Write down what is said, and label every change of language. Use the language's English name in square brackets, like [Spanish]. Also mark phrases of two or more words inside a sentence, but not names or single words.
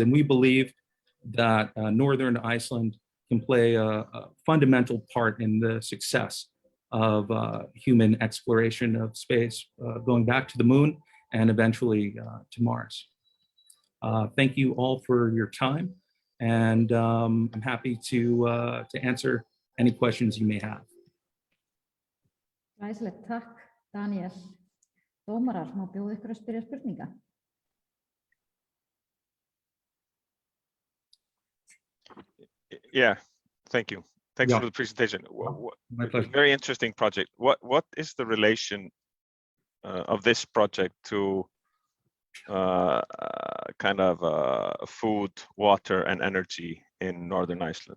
[English] And we believe that Northern Iceland can play a fundamental part in the success of human exploration of space, going back to the moon and eventually to Mars. Thank you all for your time, and I'm happy to answer any questions you may have. [Icelandic] Glæsilegt, takk, Daniel. Dómarar, má bjóða ykkur að spyrja spurninga? [English] Yeah, thank you. Thanks Yeah. for the presentation. My pleasure. Very interesting project. What is the relation of this project to kind of food, water, and energy in Northern Iceland?